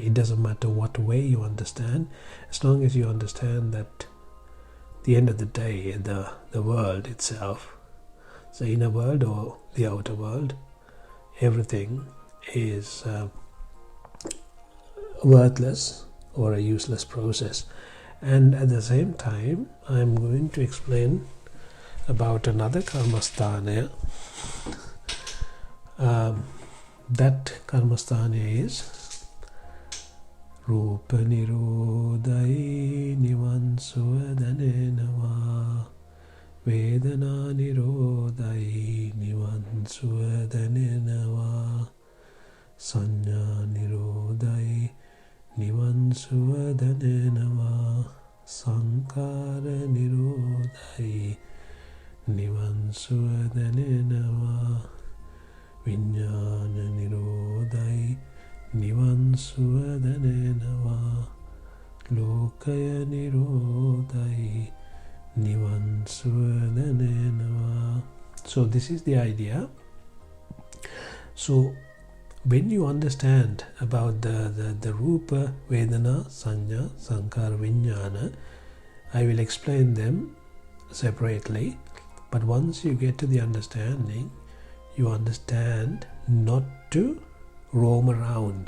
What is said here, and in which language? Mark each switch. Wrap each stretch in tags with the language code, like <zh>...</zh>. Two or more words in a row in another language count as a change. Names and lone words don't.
<en>It doesn't matter what way you understand, as long as you understand that at the end of the day, the world itself, the inner world or the outer world, everything is worthless or a useless process. And at the same time, I'm going to explain about another karmasthana. That karmasthana is</en> <si>රූප නිරෝධයි නිවන් සුවදැනෙනවා වේදනා නිරෝධයි නිවන් සුව දැනෙනවා. සඤ්ඤා නිරෝධයි නිවන් සුව දැනෙනවා. සංස්කාර නිරෝධයි නිවන් සුව දැනෙනවා. විඥාන නිරෝධයි නිවන් සුව දැනෙනවා. ලෝකය නිරෝධයි නිවන් සුව දැනෙනවා.</si> <en>So this is the idea. So when you understand about the Rupa, Vedana, Sanya, Sankara, Vijnana, I will explain them separately. But once you get to the understanding, you understand not to roam around.</en>